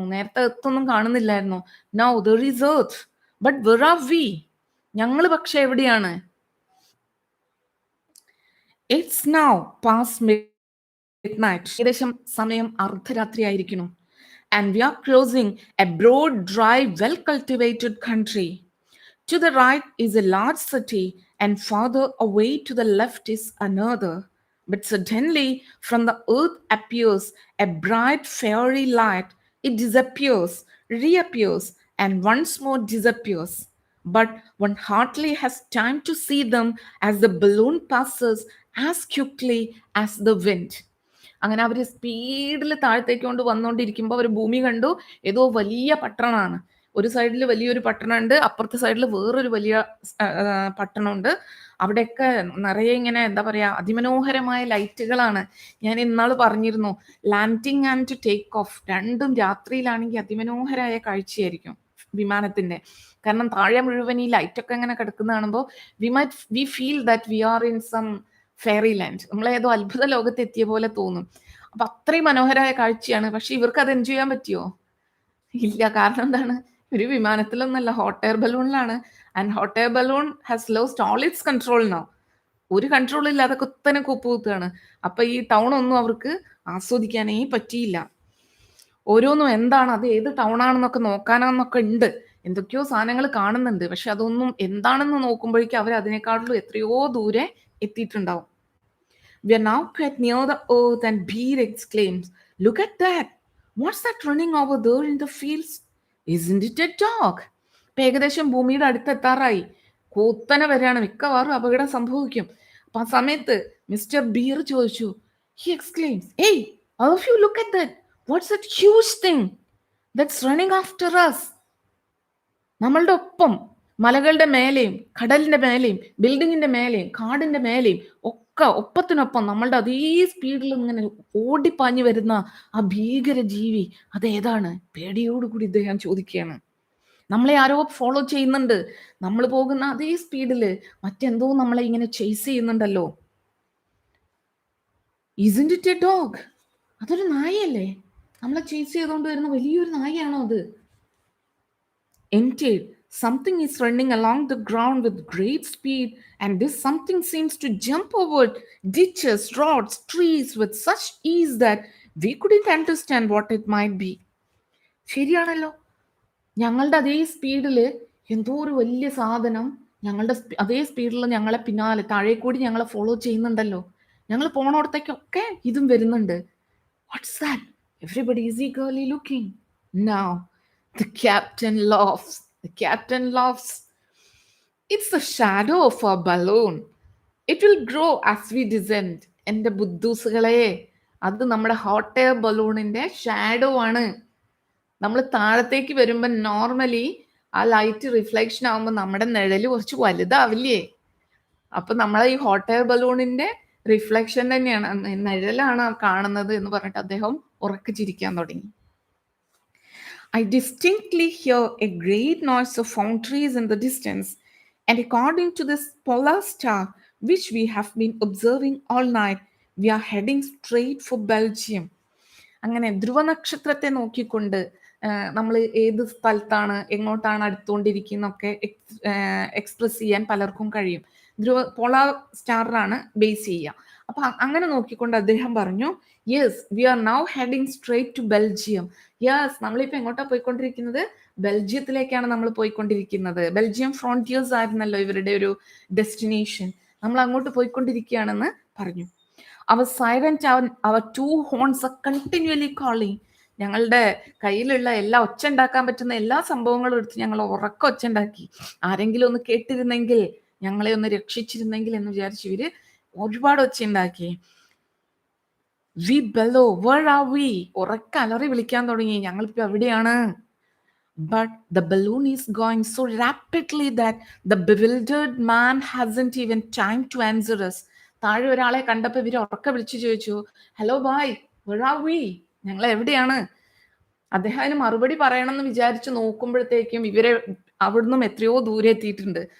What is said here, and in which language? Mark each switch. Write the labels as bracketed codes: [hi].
[ml] നേരത്തെ എർത്തൊന്നും കാണുന്നില്ലായിരുന്നു. [en] Now there is earth, but where are we? [ml] ഞങ്ങൾ പക്ഷെ എവിടെയാണ്? [en] It's now past midnight. [ml] ഏകദേശം സമയം അർദ്ധരാത്രി ആയിരിക്കുന്നു. [en] And we are crossing a broad dry well cultivated country. To the right is a large city, and farther away to the left is another. But suddenly, from the earth appears a bright fiery light. It disappears, reappears, and once more disappears. But one hardly has time to see them as the balloon passes as quickly as the wind. [ml] അങ്ങനെ അവർ സ്പീഡിൽ താഴത്തേക്ക് കൊണ്ട് വന്നുകൊണ്ടിരിക്കുമ്പോൾ അവർ ഭൂമി കണ്ടു. ഏതോ വലിയ പട്ടണമാണ്. ഒരു സൈഡിൽ വലിയൊരു പട്ടണമുണ്ട്, അപ്പുറത്തെ സൈഡിൽ വേറൊരു വലിയ പട്ടണമുണ്ട്. അവിടെയൊക്കെ നിറയെ ഇങ്ങനെ എന്താ പറയാ, അതിമനോഹരമായ ലൈറ്റുകളാണ്. ഞാൻ ഇന്നാൾ പറഞ്ഞിരുന്നു, ലാൻഡിങ് ആൻഡ് ടേക്ക് ഓഫ് രണ്ടും രാത്രിയിലാണെങ്കിൽ അതിമനോഹരമായ കാഴ്ചയായിരിക്കും വിമാനത്തിന്റെ. കാരണം താഴെ മുഴുവൻ ഈ ലൈറ്റൊക്കെ ഇങ്ങനെ കിടക്കുന്ന കാണുമ്പോൾ [en] We feel that we are in some fairy land. [ml] നമ്മളേതോ അത്ഭുത ലോകത്ത് എത്തിയ പോലെ തോന്നും. അപ്പൊ അത്രയും മനോഹരമായ കാഴ്ചയാണ്. പക്ഷെ ഇവർക്ക് അത് എൻജോയ് ചെയ്യാൻ പറ്റിയോ? ഇല്ല. കാരണം എന്താണ്? ഒരു വിമാനത്തിലൊന്നല്ല, hot air ബലൂണിലാണ്. [en] And hot air balloon has lost all its control now. [ml] ഒരു കൺട്രോൾ ഇല്ലാതെ കുത്തനെ കുത്തുകയാണ്. അപ്പൊ ഈ ടൗൺ ഒന്നും അവർക്ക് ആസ്വദിക്കാനേ പറ്റിയില്ല. ഓരോന്നും എന്താണ്, അത് ഏത് ടൗൺ ആണെന്നൊക്കെ നോക്കാനാന്നൊക്കെ ഉണ്ട്. എന്തൊക്കെയോ സാധനങ്ങൾ കാണുന്നുണ്ട്. പക്ഷെ അതൊന്നും എന്താണെന്ന് നോക്കുമ്പോഴേക്കും അവർ അതിനേക്കാളും എത്രയോ ദൂരെ എത്തിയിട്ടുണ്ടാവും. [en] We are now quite near the earth, and Beer exclaims, "Look at that! What's that running over there in the fields? Isn't it a dog?" [ml] ഇപ്പൊ ഏകദേശം ഭൂമിയുടെ അടുത്തെത്താറായി. കൂത്തനെ വരെയാണ്. മിക്കവാറും അപകടം സംഭവിക്കും. അപ്പൊ ആ സമയത്ത് മിസ്റ്റർ ബീർ ചോദിച്ചു, [en] he exclaims, "Hey, all of you, look at that! What's that huge thing that's running after us?" [ml] നമ്മളുടെ ഒപ്പം മലകളുടെ മേലെയും കടലിന്റെ മേലെയും ബിൽഡിങ്ങിന്റെ മേലെയും കാടിന്റെ മേലെയും ഒക്കെ ഒപ്പത്തിനൊപ്പം നമ്മളുടെ അതേ സ്പീഡിൽ ഇങ്ങനെ ഓടിപ്പാഞ്ഞു വരുന്ന ആ ഭീകര ജീവി അതേതാണ്? പേടിയോടുകൂടി ഇദ്ദേഹം ചോദിക്കുകയാണ്. നമ്മളെ ആരോ ഫോളോ ചെയ്യുന്നുണ്ട്. നമ്മൾ പോകുന്ന അതേ സ്പീഡില് മറ്റെന്തോ നമ്മളെ ഇങ്ങനെ ചേസ് ചെയ്യുന്നുണ്ടല്ലോ. [en] Isn't it a dog? [ml] അതൊരു നായയല്ലേ? നമ്മളെ ചേസ് ചെയ്തുകൊണ്ട് വരുന്ന വലിയൊരു നായയാണോ അത്? [en] Indeed, something is running along the ground with great speed, and this something seems to jump over ditches, rods, trees with such ease that we couldn't understand what it might be. [ml] ശരിയാണല്ലോ. ഞങ്ങളുടെ അതേ സ്പീഡിൽ എന്തോ ഒരു വലിയ സാധനം ഞങ്ങളുടെ അതേ സ്പീഡിൽ ഞങ്ങളെ പിന്നാലെ താഴെ കൂടി ഞങ്ങളെ ഫോളോ ചെയ്യുന്നുണ്ടല്ലോ. ഞങ്ങൾ പോണോടത്തേക്കൊക്കെ ഇതും വരുന്നുണ്ട്. [en] What's that? Everybody is eagerly looking. Now, the captain laughs. The captain laughs. It's the shadow of a balloon. It will grow as we descend. [ml] എൻ്റെ ബുദ്ധൂസുകളെ, അത് നമ്മുടെ ഹോട്ട് എയർ ബലൂണിന്റെ ഷാഡോ ആണ്. നമ്മൾ താഴത്തേക്ക് വരുമ്പോൾ നോർമലി ആ ലൈറ്റ് റിഫ്ലക്ഷൻ ആവുമ്പോൾ നമ്മുടെ നിഴല് കുറച്ച് വലുതാവില്ലേ? അപ്പൊ നമ്മളെ ഈ ഹോട്ട് എയർ ബലൂണിന്റെ റിഫ്ലക്ഷൻ തന്നെയാണ്, നിഴലാണ് കാണുന്നത് എന്ന് പറഞ്ഞിട്ട് അദ്ദേഹം ഉറക്കെ ചിരിക്കാൻ തുടങ്ങി. [en] I distinctly hear a great noise of foundries in the distance, and according to this polar star, which we have been observing all night, we are heading straight for Belgium. [ml] അങ്ങനെ ധ്രുവനക്ഷത്രത്തെ നോക്കിക്കൊണ്ട് നമ്മൾ ഏത് സ്ഥലത്താണ് എങ്ങോട്ടാണ് അടുത്തുകൊണ്ടിരിക്കുന്നൊക്കെ എക്സ്പ്രസ് ചെയ്യാൻ പലർക്കും കഴിയും. Polar സ്റ്റാറിലാണ് base ചെയ്യുക. അപ്പൊ അങ്ങനെ നോക്കിക്കൊണ്ട് അദ്ദേഹം പറഞ്ഞു, [en] Yes, we are now heading straight to Belgium. [ml] Yes, നമ്മളിപ്പോ എങ്ങോട്ടാ പോയിക്കൊണ്ടിരിക്കുന്നത്? ബെൽജിയത്തിലേക്കാണ് നമ്മൾ പോയിക്കൊണ്ടിരിക്കുന്നത്. ബെൽജിയം ഫ്രോണ്ടിയേഴ്സ് ആയിരുന്നല്ലോ ഇവരുടെ ഒരു ഡെസ്റ്റിനേഷൻ. നമ്മൾ അങ്ങോട്ട് പോയിക്കൊണ്ടിരിക്കുകയാണെന്ന് പറഞ്ഞു. [en] Our silent, our two horns are continually calling. [ml] ഞങ്ങളുടെ കയ്യിലുള്ള എല്ലാ ഒച്ച ഉണ്ടാക്കാൻ പറ്റുന്ന എല്ലാ സംഭവങ്ങളും എടുത്ത് ഞങ്ങൾ ഉറക്കം ഒച്ച ഉണ്ടാക്കി. ആരെങ്കിലും ഒന്ന് കേട്ടിരുന്നെങ്കിൽ, ഞങ്ങളെ ഒന്ന് രക്ഷിച്ചിരുന്നെങ്കിൽ എന്ന് വിചാരിച്ചു ഇവര് ഒരുപാട് ഒച്ച ഉണ്ടാക്കി. [en] We bellow, where are we? [ml] ഉറക്ക അലറി വിളിക്കാൻ തുടങ്ങി, ഞങ്ങളിപ്പോ എവിടെയാണ്? [en] But the balloon is going so rapidly that the bewildered man hasn't even time to answer us. [ml] താഴെ ഒരാളെ കണ്ടപ്പോൾ ഇവർ ഉറക്കെ വിളിച്ചു ചോദിച്ചു, hello bye, [en] where are we? [ml] ഞങ്ങൾ എവിടെയാണ്? അദ്ദേഹം അതിന് മറുപടി പറയണമെന്ന് വിചാരിച്ച് നോക്കുമ്പോഴത്തേക്കും ഇവരെ അവിടുന്ന് എത്രയോ ദൂരെ എത്തിയിട്ടുണ്ട്.